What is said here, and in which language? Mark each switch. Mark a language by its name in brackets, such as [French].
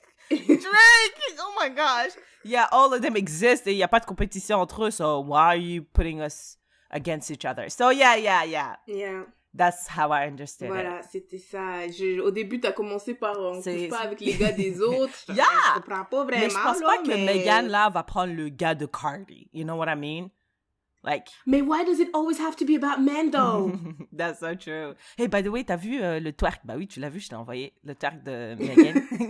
[English] Oh my gosh. Yeah, all of them exist [French] et il n'y a pas de compétition entre eux, [English] so why are you putting us against each other? So yeah. That's how I understand [French] Voilà, c'était ça. Au début, t'as commencé par on couche pas avec les gars des autres. Je comprends pas vraiment. Mais je pense pas que Megan, là, va prendre le gars de Cardi. [English] You know what I mean? Like... Mais why does it always have to be about men, though? That's so true. Hey, by the way, [French] t'as vu le twerk? Bah oui, tu l'as vu, je t'ai envoyé le twerk de Megan.